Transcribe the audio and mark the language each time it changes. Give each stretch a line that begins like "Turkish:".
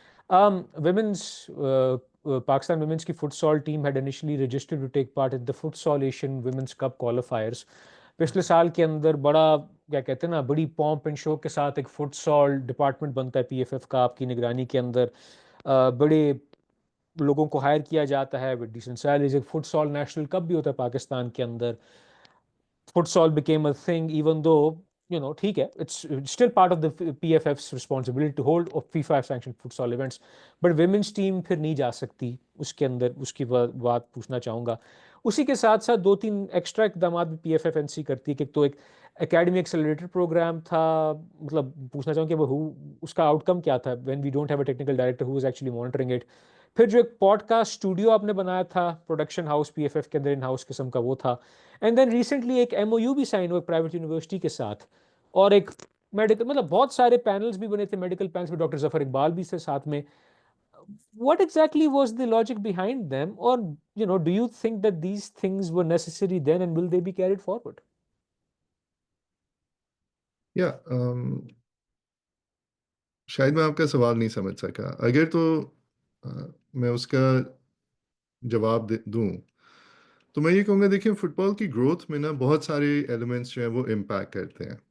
English: Women's Pakistan women's کی futsal team had initially registered to take part in the futsal Asian women's cup qualifiers.
Urdu: پچھلے سال کے اندر بڑا کیا کہتے ہیں نا بڑی پومپ اینڈ شو کے ساتھ ایک فٹ سال ڈپارٹمنٹ بنتا ہے پی ایف ایف کا آپ کی نگرانی کے اندر. بڑے لوگوں کو ہائر کیا جاتا ہے
English: With decent salaries.
Urdu: ایک فٹ سال نیشنل کپ بھی ہوتا ہے پاکستان کے اندر.
English: futsal became a thing even though
Urdu: ٹھیک ہے
English: it's still part of the PFF's responsibility to hold FIFA sanctioned futsal events but women's team
Urdu: پھر نہیں جا سکتی اس کے اندر. اس کی بات پوچھنا چاہوں گا. اسی کے ساتھ ساتھ دو تین ایکسٹرا اقدامات بھی P F F N C کرتی ہے کہ ایک تو ایک اکیڈمی ایکسلریٹر پروگرام تھا. مطلب پوچھنا چاہوں کہ وہ اس کا آؤٹ کم کیا تھا
English: when we don't have a technical director who is actually monitoring it.
Urdu: پھر جو ایک پوڈ کاسٹ اسٹوڈیو آپ نے بنایا تھا production house P F F کے اندر ان ہاؤس قسم کا وہ تھا.
English: and then recently
Urdu: ایک ایم او یو بھی سائن ہوا ایک پرائیویٹ یونیورسٹی کے ساتھ اور ایک میڈیکل مطلب بہت سارے پینلز بھی بنے تھے میڈیکل پینلز میں. ڈاکٹر ظفر اقبال بھی تھے ساتھ میں.
English: What exactly was the logic behind them or do you think that these things were necessary then and will they be carried forward?
Urdu: یا شاید میں آپ کا سوال نہیں سمجھ سکا. اگر تو میں اس کا جواب دوں تو میں یہ کہوں گا دیکھیں فٹ بال کی گروتھ میں نا بہت سارے ایلیمنٹس جو ہیں وہ امپیکٹ کرتے ہیں.